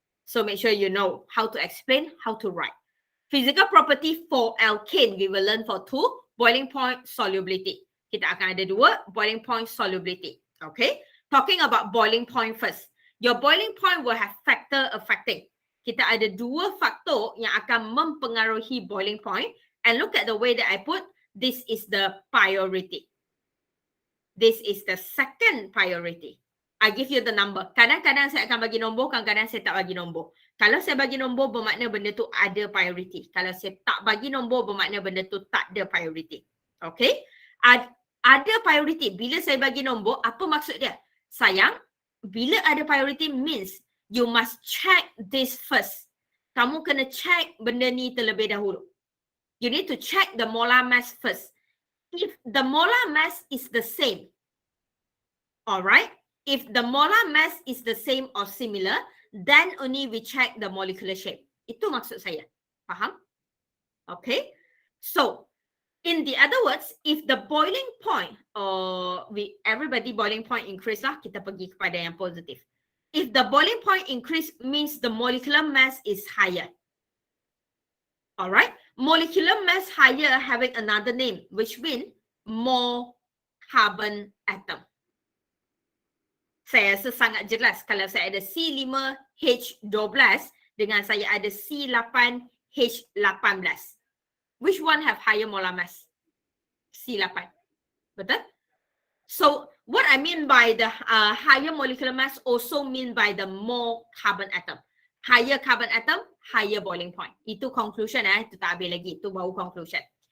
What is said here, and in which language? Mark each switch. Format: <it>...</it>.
<en>So make sure you know how to explain, how to write. Physical property for alkane, we will learn for 2, boiling point, solubility.</en> <ms>Kita akan ada 2,</ms> <en>boiling point, solubility. Okay, talking about boiling point first. Your boiling point will have factor affecting.</en> <ms>Kita ada 2 faktor yang akan mempengaruhi boiling point.</ms> <en>And look at the way that I put. This is the priority. This is the second priority. I give you the number.</en> <ms>Kadang-kadang saya akan bagi nombor, kadang-kadang saya tak bagi nombor. Kalau saya bagi nombor, bermakna benda tu ada priority. Kalau saya tak bagi nombor, bermakna benda tu tak ada priority. Okay? Ada priority. Bila saya bagi nombor, apa maksud dia?</ms> <en>Sayang,</en> <ms>bila ada</ms> <en>priority means you must check this first.</en> <ms>Kamu kena check benda ni terlebih dahulu.</ms> <en>You need to check the molar mass first. If the molar mass is the same, Alright, if the molar mass is the same or similar, then only we check the molecular shape.</en> <ms>Itu maksud saya. Faham?</ms> <en>Okay. So, in the other words, if the boiling point or everybody boiling point increase lah,</en> <ms>kita pergi kepada yang positif.</ms> <en>If the boiling point increase means the molecular mass is higher. Alright, molecular mass higher having another name, which means more carbon atom.</en> <ms>Saya rasa sangat jelas kalau saya ada C5H12 dengan saya ada C8H18.</ms> <en>Which one have higher molar mass? C8. Betul? So, what I mean by the higher molecular mass also mean by the more carbon atom. Higher carbon atom, higher boiling point.</en> <ms>Itu conclusion itu tak habis lagi. Itu baru conclusion.</ms>